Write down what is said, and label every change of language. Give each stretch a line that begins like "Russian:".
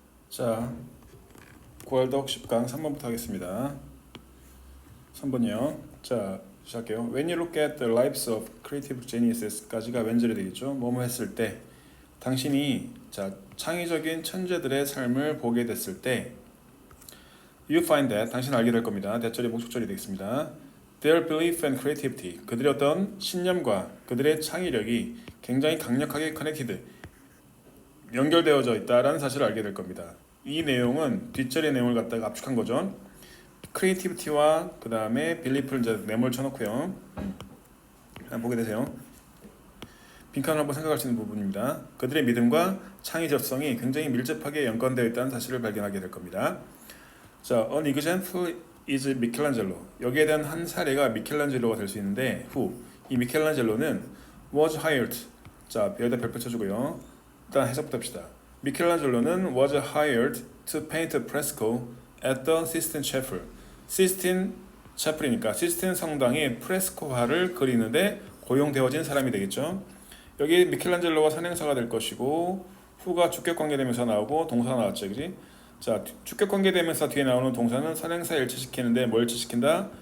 Korean: 자, 고알덕 10강 3번부터 하겠습니다. 3번이요. 자, 시작할게요.
English: When you look at the lives of creative geniuses
Korean: 까지가 왼절이 되겠죠. 뭐뭐 했을 때 당신이 창의적인 천재들의 삶을 보게 됐을 때
English: You find that
Korean: 당신은 알게 될 겁니다. 대절이 목적절이 되겠습니다.
English: Their belief and creativity
Korean: 그들의 어떤 신념과 그들의 창의력이 굉장히 강력하게 connected 연결되어져 있다라는 사실을 알게 될 겁니다. 이 내용은 뒷절의 내용을 갖다가 압축한 거죠. 크리에이티비티와 그 다음에 빌리프를 이제 네모를 쳐놓고요. 한번 보게 되세요. 빈칸을 한번 생각할 수 있는 부분입니다. 그들의 믿음과 창의적성이 굉장히 밀접하게 연관되어 있다는 사실을 발견하게 될 겁니다. 자,
English: an example is
Korean: 미켈란젤로. 여기에 대한 한 사례가 미켈란젤로가 될 수 있는데, 이 미켈란젤로는
English: was hired.
Korean: 자, 여기다 별표 쳐주고요. 일단 해석부터 합시다.
English: 미켈란젤로는 was hired to paint a fresco at the Sistine Chapel.
Korean: 시스틴 차플이니까 시스틴 성당의 프레스코화를 그리는데 고용되어진 사람이 되겠죠. 여기 미켈란젤로가 선행사가 될 것이고 후가 주격관계대명사 나오고 동사가 나왔죠, 그지? 자, 주격관계대명사 뒤에 나오는 동사는 선행사 일치시키는데 뭘 일치시킨다?